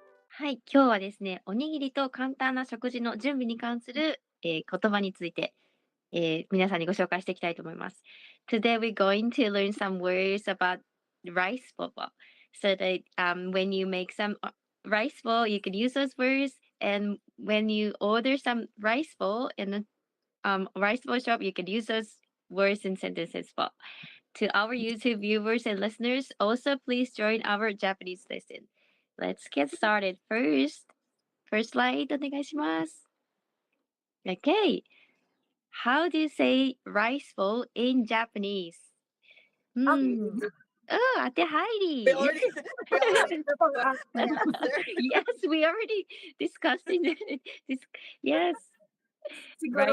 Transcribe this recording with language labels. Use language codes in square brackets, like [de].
[ja] はい、今日はですね、おにぎりと簡単な食事の準備に関する、言葉について、皆さんにご紹介していきたいと思います。 [en] Today we're going to learn some words about rice bowl. So that when you make some rice bowl, you can use those words. And when you order some rice bowl in the rice bowl shop, you can use those words and sentences as well. To our YouTube viewers and listeners, also please join our Japanese lesson. Let's get started. First slide [ja] お願いします。 [en] Okay. How do you say rice bowl in Japanese? Hmm. Oh, Ate we Heidi. already we already got the answer. Yes, we already discussed it. This, yes, [tl] Siguro